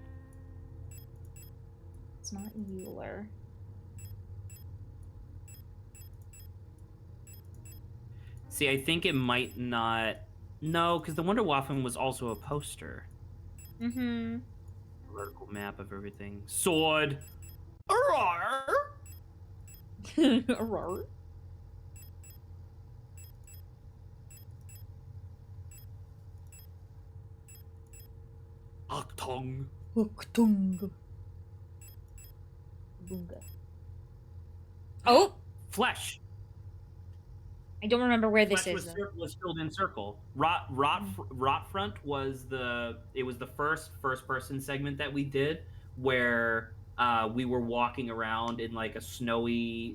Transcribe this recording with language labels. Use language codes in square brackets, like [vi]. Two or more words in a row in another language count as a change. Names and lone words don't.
[en] It's not Euler. See, I think it might not. No, because the Wunderwaffen was also a poster. Mm-hmm. Vertical map of everything. Sword. Arar. Arar. Achtung. Achtung. Bunga. Oh! Flesh. I don't remember where this Flesh is. was filled in circle. Rotfront was the first person segment that we did where we were walking around in like a snowy.